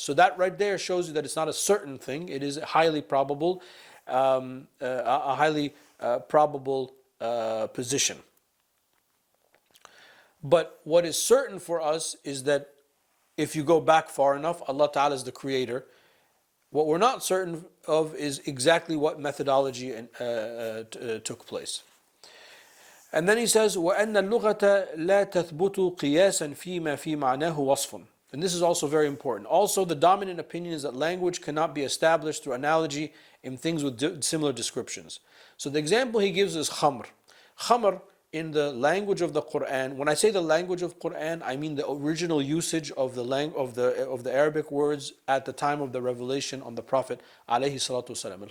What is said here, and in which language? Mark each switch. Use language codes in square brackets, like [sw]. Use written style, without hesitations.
[en] So that right there shows you that it's not a certain thing. It is highly probable, a highly probable position. But what is certain for us is that if you go back far enough, Allah Ta'ala is the creator. What we're not certain of is exactly what methodology took place. And then he says, [ar] وَأَنَّ اللُّغَةَ لَا تَثْبُتُ قِيَاسًا فِي مَا فِي مَعْنَاهُ وَصْفٌ. [en] And this is also very important. Also, the dominant opinion is that language cannot be established through analogy in things with similar descriptions. So the example he gives is khamr. Khamr, in the language of the Quran, when I say the language of Quran, I mean the original usage of the Arabic words at the time of the revelation on the Prophet alayhi salatu wasalam.